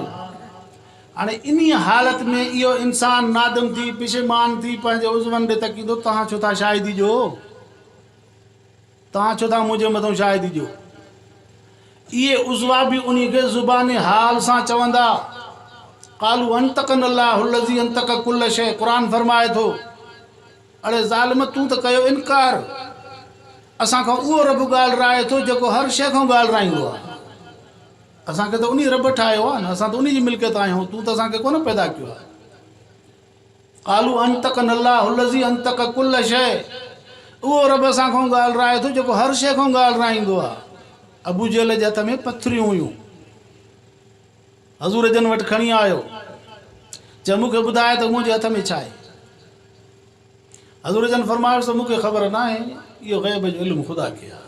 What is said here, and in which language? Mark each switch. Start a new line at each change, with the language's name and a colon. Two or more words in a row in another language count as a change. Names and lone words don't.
Sindhi: हाणे इन हालत में इहो इंसान नादम थी, पिशेमान थी, पंहिंजे उज़वनि ॾे तकींदो, तव्हां छो था शाहिदी ॾियो, तव्हां छो था मुंहिंजे मथां शाहिदी ॾियो। इहे उज़वा बि उन खे ज़ुबान हाल सां चवंदा।
Arabic: قالوا أنطقنا الله الذي أنطق كل شيء,
Sindhi: क़ुरान फरमाए थो अड़े ज़ालिम तूं त कयो इनकार, असांखां उहो रब ॻाल्हाए थो जेको हर शइ खां ॻाल्हाईंदो आहे। असांखे त उन रब ठाहियो आहे न, असां त उन जी मिल्कियत आहियूं, तूं त असांखे कोन पैदा कयो आहे।
Arabic: قالوا أنطقنا الله الذي أنطق كل شيء,
Sindhi: उहो रब असांखां ॻाल्हाए थो जेको हर शइ खां ॻाल्हाईंदो आहे। अबू जहल जे हथ में पथरियूं हुयूं, हज़ूर जन वटि खणी आयो, चए मूंखे ॿुधाए त मुंहिंजे हथ में छा आहे। हज़ूर जन फरमायो त मूंखे ख़बर न आहे, इहो ग़ैब जो इल्मु ख़ुदा खे आहे।